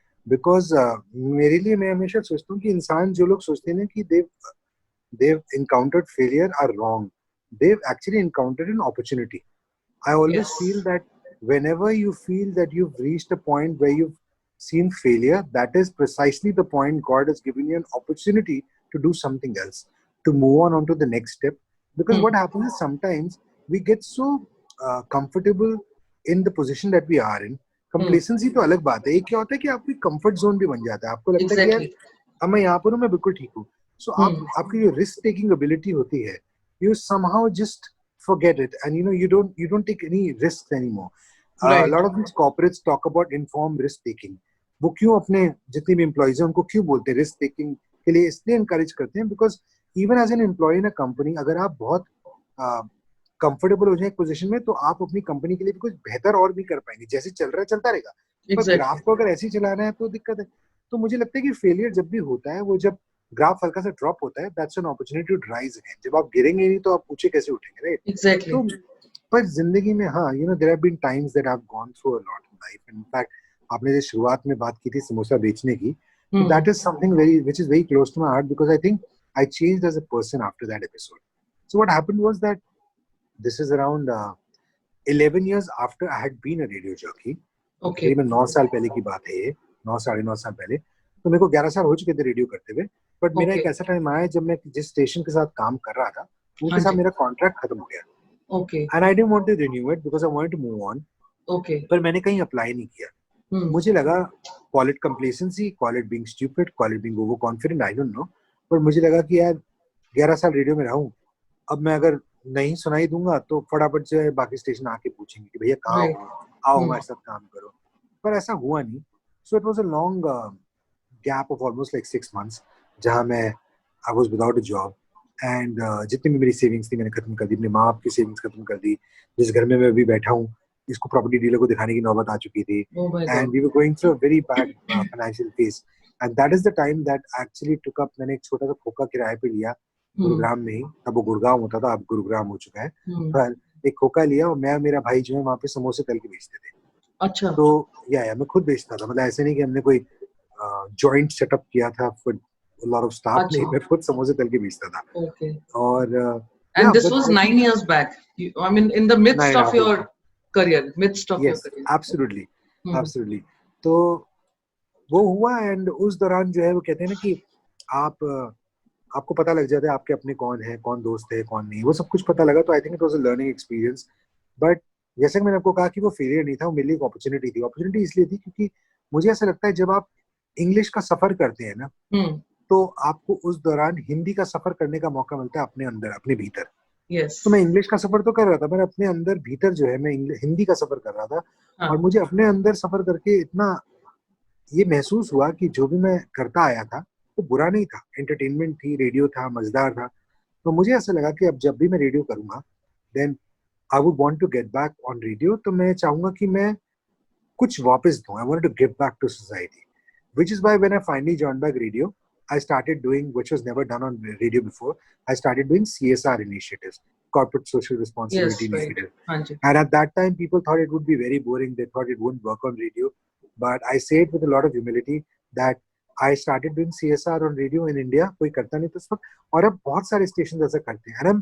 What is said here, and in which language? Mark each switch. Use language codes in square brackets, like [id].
[hi] Because मेरे लिए मैं हमेशा सोचता हूँ कि इंसान जो लोग सोचते हैं ना कि [en] they've encountered failure are wrong. They've actually encountered an opportunity. I always feel that whenever you feel that you've reached a point where you've seen failure, that is precisely the point God has given you an opportunity to do something else, to move on to the next step. Because what happens is sometimes we get so comfortable in the position that we are in. [hi] Complacency तो अलग बात है. एक क्या होता है कि आपकी कंफर्ट जोन भी बन जाता है. आपको लगता है कि यार अब मैं यहाँ पर हूँ, मैं बिल्कुल ठीक हूँ. सो आपकी जो रिस्क टेकिंग एबिलिटी होती है, [en] you somehow just forget it, and you don't take any risks anymore. A lot of these corporates talk about informed risk taking. [hi] वो क्यों अपने जितने भी एम्प्लॉइज हैं उनको क्यों बोलते हैं रिस्क टेकिंग के लिए? इसलिए encourage करते हैं [en] because even as an employee in a company, [hi] अगर आप बहुत कंफर्टेबल हो जाए एक पोजीशन में, तो आप अपनी कंपनी के लिए भी कुछ बेहतर और भी कर पाएंगे. जैसे चल रहा है चलता रहेगा, पर ग्राफ को अगर ऐसे ही चलाना है तो दिक्कत है. तो मुझे लगता है कि फेलियर जब भी होता है, वो जब ग्राफ हल्का सा ड्रॉप होता है, [en] That's an opportunity to rise again. [hi] जब आप गिरेंगे नहीं तो आप ऊंचे कैसे उठेंगे, राइट? [en] Exactly. [hi] तो पर जिंदगी में हाँ, [en] There have been times that I have gone through a lot in life. [hi] In fact आपने जो शुरुआत में बात की थी समोसा बेचने की, [en] That is something very which is very close to my heart, because I think I changed as a person after that episode. So what happened was that this is around 11 years after I had been a radio jockey. Okay. [hi] मैं 9 साल पहले की बात है ये, 9 साढ़े 9 साल पहले. तो मेरे को 11 साल हो चुके थे रेडियो करते हुए. बट मेरा एक ऐसा टाइम आया जब मैं जिस स्टेशन के साथ काम कर रहा था उनके साथ मेरा कॉन्ट्रैक्ट खत्म हो गया. [en] Okay. And I didn't want to renew it because I wanted to move on. Okay. [hi] पर मैंने कहीं अप्लाई नहीं किया. मुझे लगा [en] call it complacency, call it being stupid, call it being overconfident, I don't know. [hi] पर मुझे लगा कि यार 11 साल रेडियो में रहा हूँ, अब मैं अगर नहीं सुनाई दूंगा तो फटाफट से बाकी स्टेशन आके पूछेंगे कि भैया कहाँ हो, आओ हमारे साथ काम करो. पर ऐसा हुआ नहीं. [en] So it was a long gap of almost like 6 months [hi] जहाँ मैं [en] I was without a job. [hi] And जितनी भी मेरी सेविंग्स थी मैंने खत्म कर दी, अपने माँ बाप की सेविंग्स खत्म कर दी. जिस घर में मैं अभी बैठा हूँ इसको प्रॉपर्टी डीलर को दिखाने की नौबत आ चुकी थी. [en] And we were going through a very bad financial phase. And that is the time that actually took up. [hi] मैंने एक छोटा सा खोखा किराए पे लिया गुरुग्राम में ही. तब वो गुड़गांव होता था, अब गुरुग्राम हो चुका है. पर एक खोखा लिया और मैं मेरा भाई जो है वहाँ पे समोसे तल के बेचते थे. अच्छा. तो या मैं खुद बेचता था. मतलब ऐसे नहीं कि हमने कोई जॉइंट सेटअप किया था [en] For a lot of staff. [hi] नहीं, मैं खुद समोसे तल के बेचता था. [en] Okay. [hi] और [en] and this was 9 years back. I mean in the midst of your career, midst of your career. Absolutely. Absolutely. [hi] तो वो हुआ. एंड उस दौरान जो है वो कहते हैं ना कि आपको पता लग जाता है आपके अपने कौन है, कौन दोस्त है, कौन नहीं. वो सब कुछ पता लगा. तो [en] I think it was a learning experience. [hi] But जैसे कि मैंने आपको कहा कि वो फेलियर नहीं था, वो मेरे लिए एक अपॉर्चुनिटी थी. अपॉर्चुनिटी इसलिए थी क्योंकि मुझे ऐसा लगता है जब आप इंग्लिश का सफर करते हैं ना तो आपको उस दौरान हिंदी का सफर करने का मौका मिलता है अपने अंदर, अपने भीतर. [en] yes. [hi] तो मैं इंग्लिश का सफर तो कर रहा था, पर अपने अंदर भीतर जो है मैं हिंदी का सफर कर रहा था. और मुझे अपने अंदर सफर करके इतना ये महसूस हुआ कि जो भी मैं करता आया था वो बुरा नहीं था. एंटरटेनमेंट थी, रेडियो था, मजेदार था. तो मुझे ऐसा लगा कि अब जब भी मैं रेडियो करूंगा [en] Then I would want to get back on radio. [hi] तो मैं चाहूंगा कि मैं कुछ वापस दूं. [en] I want to give back to society, which is why when I finally joined back radio I started doing, which was never done on radio before, I started doing CSR initiatives, corporate social responsibility initiatives. And at that time, people thought it would be very boring. They thought it wouldn't work on radio. But I say it with a lot of humility that I started doing CSR on radio in India. [hi] कोई करता नहीं था उस वक्त, और अब बहुत सारे stations ऐसा करते हैं.